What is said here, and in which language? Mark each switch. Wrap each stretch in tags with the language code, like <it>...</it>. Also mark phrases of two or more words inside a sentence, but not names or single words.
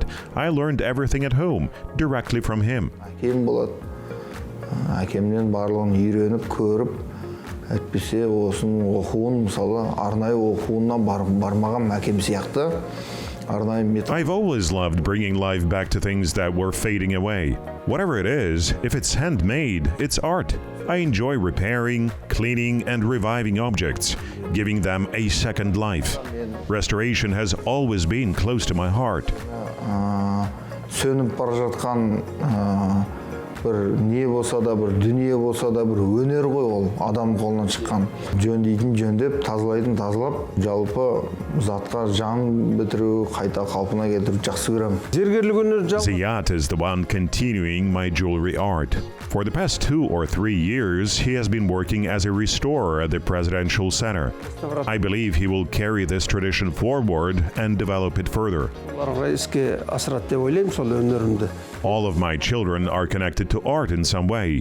<en>I learned everything at home, directly from him. I've always loved bringing life back to things that were fading away. Whatever it is, if it's handmade, it's art. I enjoy repairing, cleaning, and reviving objects, giving them a second life. Restoration has always been close to my heart.</en> <kk>бір не болса да, бір дүние болса да, бір өнер ғой ол, адам қолынан шыққан. Жөндейтін жөндеп, тазалайтын тазалап, жалпы затқа жан бітіру, қайта қалпына келтіру жақсы көремін.</kk> <en>Ziyad is the one continuing my jewelry art. For the past 2 or 3 years, he has been working as a restorer at the Presidential Center. I believe he will carry this tradition forward and develop it further. All of my children are connected to art in some way.</en>